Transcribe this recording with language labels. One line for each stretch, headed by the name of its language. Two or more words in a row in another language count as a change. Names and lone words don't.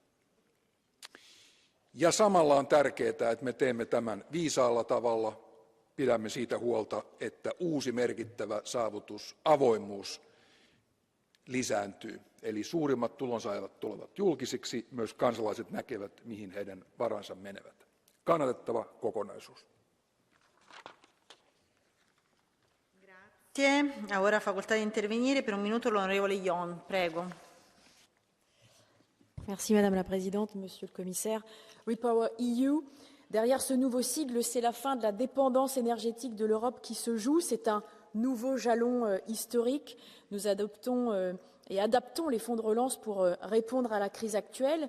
Finnish: Ja samalla on tärkeää, että me teemme tämän viisaalla tavalla, pidämme siitä huolta, että uusi merkittävä saavutus, avoimuus, lisääntyy. Eli suurimmat tulonsaajat tulevat julkisiksi, myös kansalaiset näkevät, mihin heidän varansa menevät. Kannatettava kokonaisuus.
Italian: Grazie. Ora facoltà di intervenire per un minuto l'onorevole Yon. Prego.
French: Merci Madame la Présidente, Monsieur le Commissaire. REPower EU, derrière ce nouveau sigle, c'est la fin de la dépendance énergétique de l'Europe qui se joue. C'est un nouveau jalon historique. Nous adoptons et adaptons les fonds de relance pour répondre à la crise actuelle.